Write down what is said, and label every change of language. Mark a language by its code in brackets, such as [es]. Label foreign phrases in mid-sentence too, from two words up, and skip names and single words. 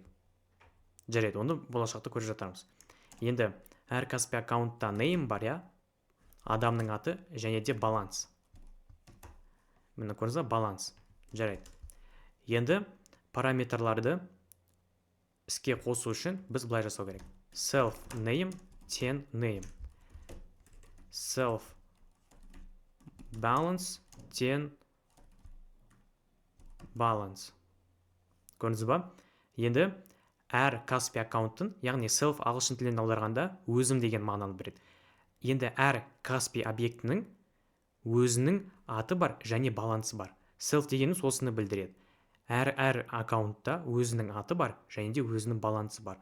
[kk] Жарайды, оны болашақта көріп жатармыз. Енді әр Kaspi аккаунтта name бар, адамның аты және де баланс. Мені көріңіз, баланс. Жарайды. Енді параметрларды іске қосу үшін біз былай жасау керек. [en] Self name ten name. Self balance ten balance. [kk] Көрдіңіз ба? Енді әр Kaspi аккаунттың, яғни self ағылшын тілінен аударғанда өзім деген мағынаны береді. Енді әр Kaspi объектінің өзінің аты бар және балансы бар. Self дегеніміз осыны білдіреді. Әр аккаунтта өзінің аты бар және де өзінің балансы бар.